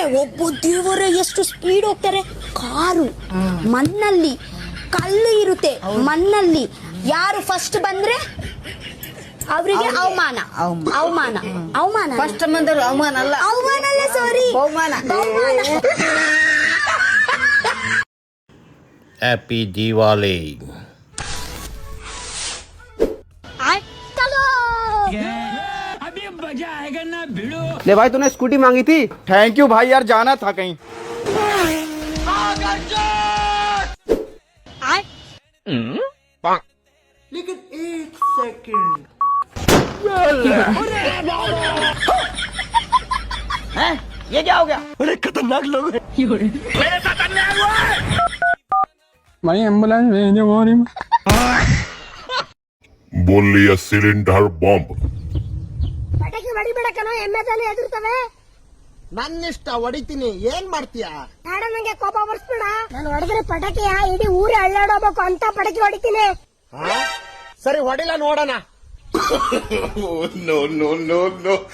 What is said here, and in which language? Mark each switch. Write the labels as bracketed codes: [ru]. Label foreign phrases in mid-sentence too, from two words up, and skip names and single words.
[kn] ಒಬ್ಬ ದೇವರ ಎಷ್ಟು ಸ್ಪೀಡ್ ಹೋಗ್ತಾರೆ. ಕಾರು ಮಣ್ಣಲ್ಲಿ, ಕಲ್ಲು ಇರುತ್ತೆ ಮಣ್ಣಲ್ಲಿ. ಯಾರು ಫಸ್ಟ್ ಬಂದ್ರೆ ಅವರಿಗೆ ಅವಮಾನ ಅವಮಾನ ಅವಮಾನ ಫಸ್ಟ್ ಮಂದರು ಅವಮಾನ ಅಲ್ಲ ಸಾರಿ ಬಹುಮಾನ [en] Happy Diwali. [hi] ले भाई तूने स्कूटी मांगी थी. [en] thank you [hi] भाई यार जाना था कहीं. लेकिन एक सेकंड ये क्या हो गया? अरे खतरनाक लोग हैं. मेरे साथ अन्याय हुआ है. भाई एम्बुलेंस भेजो मोरी. बोल लिया [en] cylinder bomb. [kn] ಪಟಾಕಿ ಹೊಡಿಬೇಡಕ್ಕನೋ ಎಮ್ಮೆದಲ್ಲಿ ಎದುರ್ತವೆ. ನನ್ನಿಷ್ಟ ಹೊಡಿತೀನಿ ಏನ್ ಮಾಡ್ತೀಯಾ? ಬೇಡ ನಂಗೆ ಕೋಪ ಬರ್ಸ್ಬೇಡ. ನಾನು ಹೊಡೆದ್ರೆ ಪಟಾಕಿಯ ಇಡೀ ಊರೇ ಅಳ್ಳಾಡೋಬೇಕು ಅಂತ ಪಟಾಕಿ ಹೊಡಿತೀನಿ. ಸರಿ ಹೊಡಿಲ್ಲ ನೋಡೋಣ. [en] No, no, no, no.